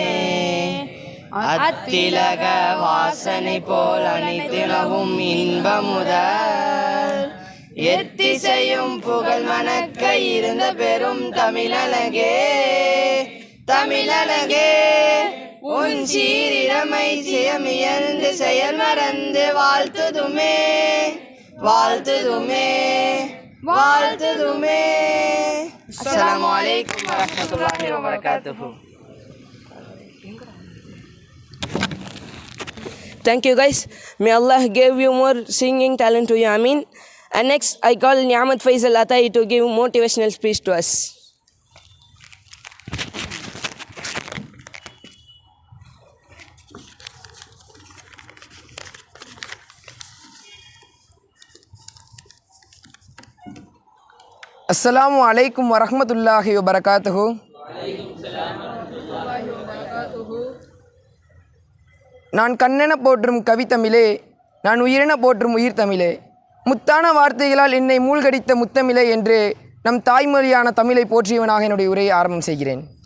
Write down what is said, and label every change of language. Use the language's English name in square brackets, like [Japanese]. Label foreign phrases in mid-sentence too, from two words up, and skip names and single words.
[Tamil] அத்திலக வாசனை போல் அனைத்தினவும் இன்பமுதல் எத்திசையும் புகழ் மணக்க இருந்த பெரும் தமிழழகே தமிழழகே உன் சீரிழமை சியமியந்து செயல் மறந்து வாழ்த்துதுமே வாழ்த்துதுமே வாழ்த்துதுமே. [Arabic] السلام عليكم ورحمة الله وبركاته. [English] Thank you, guys. May Allah give you more singing talent to you. Ameen. And next, I call Niamat Faisal Atai to give motivational speech to us. [Arabic] السلام عليكم ورحمة الله وبركاته. [Tamil] நான் கண்ணென போற்றும் கவித்தமிழே, நான் உயிரென போற்றும் உயிர் தமிழே, முத்தான வார்த்தைகளால் என்னை மூழ்கடித்த முத்தமிழே என்று நம் தாய்மொழியான தமிழை போற்றியவனாக என்னுடைய உரையை ஆரம்பம் செய்கிறேன்.